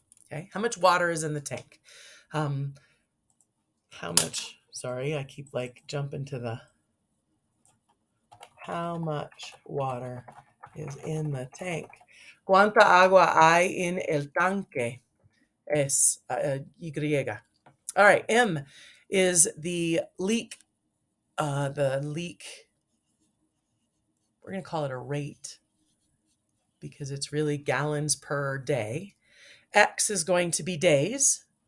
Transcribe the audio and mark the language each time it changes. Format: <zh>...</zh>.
<en>Okay, how much water is in the tank? How much, sorry, I keep like jumping to the, how much water is in the tank?</en> <es>¿Cuánta agua hay en el tanque? Es Y.</es> <en>All right, M is the leak, we're going to call it a rate because it's really gallons per day. X is going to be days.</en>